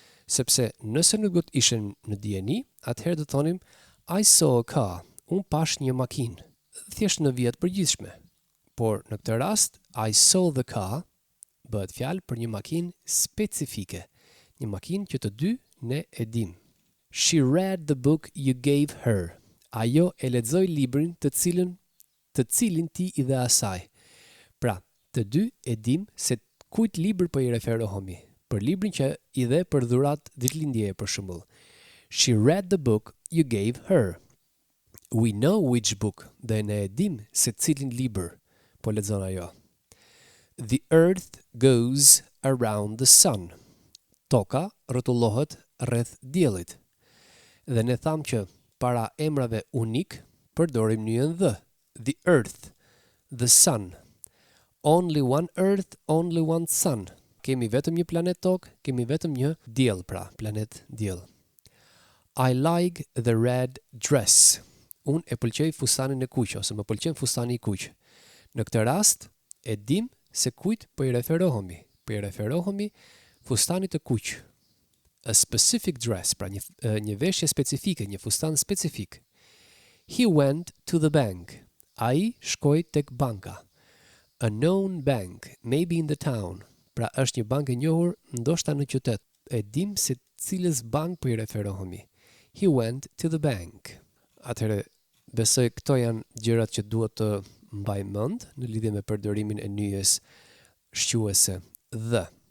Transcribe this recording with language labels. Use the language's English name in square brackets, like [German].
[Albanian] Sepse nëse nuk do të ishin në dijeni, atëherë do thonim [English] I saw a car, [Albanian] unë pash një makinë, thjesht në vjet përgjithshme. Por në këtë rast, [English] I saw the car [Albanian] bëhet fjalë për një makinë specifike, një makinë që të dy ne e dim. [English] She read the book you gave her. [Albanian] Ajo e lexoi librin të cilin ti i dhe asaj. Pra, të dy e dim se kujt libër po i referohemi. Për librin që i dhe për dhurat ditëlindjeje për shembull. [English] She read the book you gave her. We know which book, [Albanian] dhe ne e dim se cilin libër po lexon ajo. [English] The earth goes around the sun. [Albanian] Toka rrotullohet rreth diellit. Dhe ne tham që para emrave unik përdorim nyën the. [English] The earth, the sun. Only one earth, only one sun. [Albanian] Kemi vetëm një planet tokë, kemi vetëm një diell, pra, planet diell. [English] I like the red dress. [Albanian] Unë e pëlqej fustanin e kuq, ose më pëlqen fustani i kuq. Në këtë rast, e dim se kujt po i referohemi. Po i referohemi fustanit të kuq. [English] A specific dress, [Albanian] pra një veshje specifike, një fustan specifik. [English] He went to the bank. [Albanian] Ai shkoi tek banka. [English] A known bank, maybe in the town. [Albanian] Pra është një bankë e njohur, ndoshta në qytet. E dim se cilës bank po i referohemi. [English] He went to the bank. [Albanian] Atëherë, besoj këto janë gjërat që duhet të mbaj mend në lidhje me përdorimin e nyjes shquese the.